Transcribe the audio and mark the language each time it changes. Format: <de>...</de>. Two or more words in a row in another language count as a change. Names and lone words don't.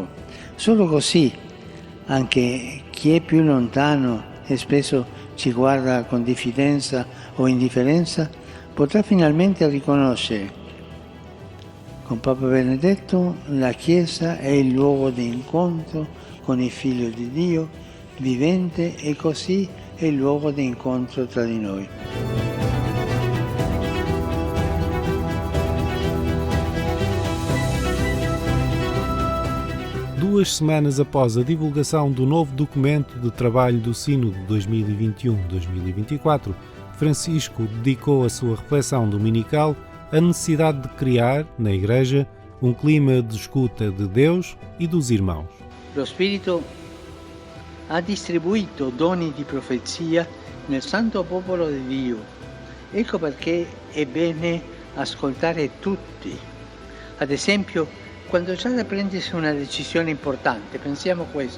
<it>Solo così anche chi è più lontano e spesso ci guarda con diffidenza o indifferenza potrà finalmente riconoscere. Con Papa Benedetto la Chiesa è il luogo di incontro con il Figlio di Dio vivente e così è il luogo di incontro tra di noi.</it> <pt>Duas semanas após a divulgação do novo documento de trabalho do Sínodo 2021-2024, Francisco dedicou a sua reflexão dominical à necessidade de criar, na Igreja, um clima de escuta de Deus e dos irmãos.</pt> <it>Lo Spirito ha distribuito doni di profezia nel santo popolo di Dio. Ecco perché è bene ascoltare tutti. Ad esempio, quando c'è da prendersi una decisione importante, pensiamo questo.</it>